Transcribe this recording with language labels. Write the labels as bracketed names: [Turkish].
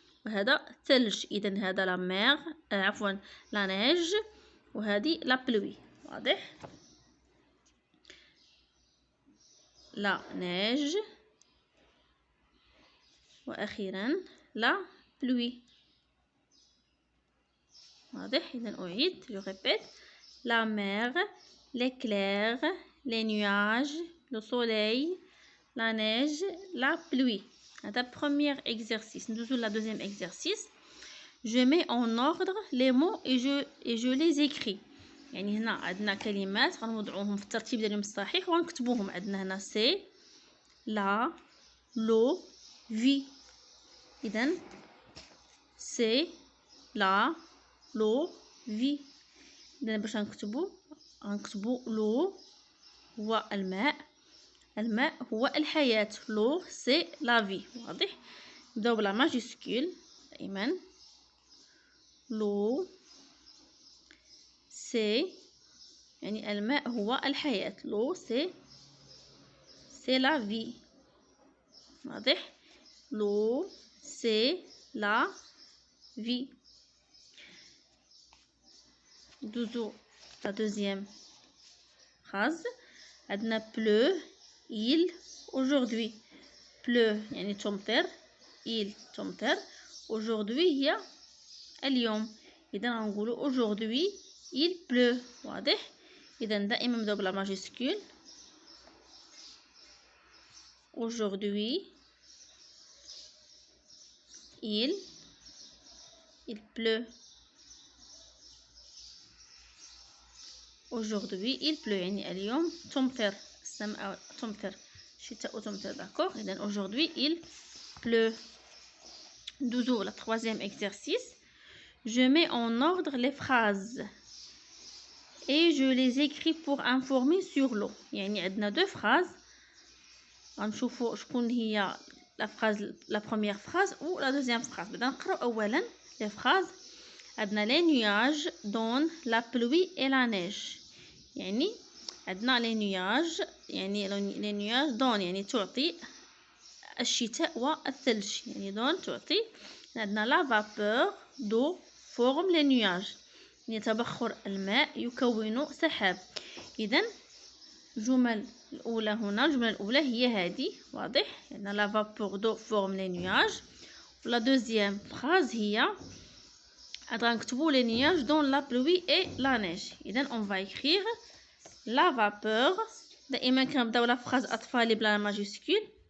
[Arabic] وهذا ثلج، اذا هذا لا مير، عفوا لا نيج، وهذه لا بلوي. واضح؟ لا نيج، واخيرا لا بلوي. واضح؟ اذا اعيد، جو ريبيت، [French] la mer, l'éclair, les nuages, le soleil, la neige, la pluie. [Arabic] هذا [French] premier exercice. [Arabic] ندوزو [French] la deuxième exercice. Je mets en ordre les mots et je les écris. [Arabic] يعني هنا عندنا كلمات غنوضعوهم في الترتيب ديالهم الصحيح وغنكتبوهم. عندنا هنا سي، لا، لو، في. إذا سي، لا، لو، في. إذا باش غنكتبو لو هو الماء، الماء هو الحياة، لو سي لافي. واضح؟ نبداو بلا ماجيسكول دائما، لو سي يعني الماء هو الحياة، لو سي لافي. واضح؟ لو سي لا في. دوزو لا دوزيام phrase. عندنا بلو، [French] il aujourd'hui. [Arabic] بلو يعني تمطر، il تمطر، aujourd'hui هي اليوم. اذا غنقولوا [French] aujourd'hui il pleut. [Arabic] واضح؟ اذا دائما نبداو بلا ماجيسكول، aujourd'hui il pleut. [French] aujourd'hui il pleut [Arabic] يعني اليوم تمطر السماء تمطر الشتاء تمطر [French] d'accord [Arabic] إذن [French] aujourd'hui il pleut. 12 le troisième exercice. Je mets en ordre les phrases et je les écris pour informer sur l'eau. [Arabic] يعني عندنا [French] deux phrases. [Arabic] غنشوفوا شكون هي [French] la phrase la première phrase ou la deuxième phrase. [Arabic] بدنا نقراو اولا [French] les phrases. [Arabic] عندنا [French] les nuages donnent la pluie et la neige. [Arabic] يعني عندنا [French] les nuages [Arabic] يعني [French] les nuages donnent [Arabic] يعني تعطي الشتاء والثلج يعني دون تعطي. عندنا [French] la vapeur d'eau forme les nuages [Arabic] يعني تبخر الماء يكون سحاب. إذن الجمل الأولى هنا الجملة الأولى هي هذه واضح عندنا [French] la vapeur d'eau forme les nuages. la deuxième phrase [Arabic] هي غنكتبوا [French] les nuages dans la pluie et la neige. [Arabic] إذن [French] on va écrire la vapeur. [Arabic] دائما كنبداو لا phrase أطفالي بلا ماجيسكول.